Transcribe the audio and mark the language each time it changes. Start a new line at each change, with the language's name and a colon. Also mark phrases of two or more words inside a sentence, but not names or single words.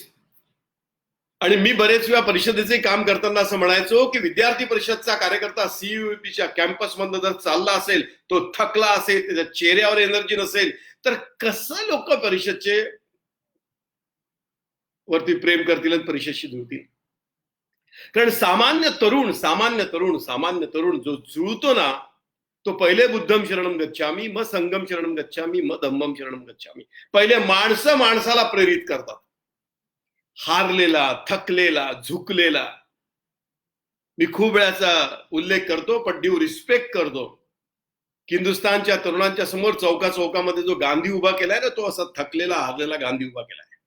Marathi: आणि मी बरेच वेळा परिषदेचे काम करताना असं म्हणायचो की विद्यार्थी परिषदचा कार्यकर्ता सीयूपीच्या कॅम्पसमधनं जर चालला असेल, तो थकला असेल, त्याच्या चेहऱ्यावर एनर्जी नसेल, तर कसं लोक परिषदचे वरती प्रेम करतील आणि परिषदशी जुळतील. कारण सामान्य तरुण जो जुळतो ना, तो पहिले
Pali: बुद्धम शरणम गच्छामी, मग संगम शरणम गच्छामी, मग धम्मम शरणम गच्छामी.
Marathi: पहिले माणसाला प्रेरित करतात. हारलेला, थकलेला, झुकलेला. मी खूप वेळाचा उल्लेख करतो, पण
English: due respect
Marathi: करतो. हिंदुस्थानच्या तरुणांच्या समोर चौकामध्ये जो गांधी उभा केलाय ना, तो असा थकलेला, हारलेला गांधी उभा केलाय.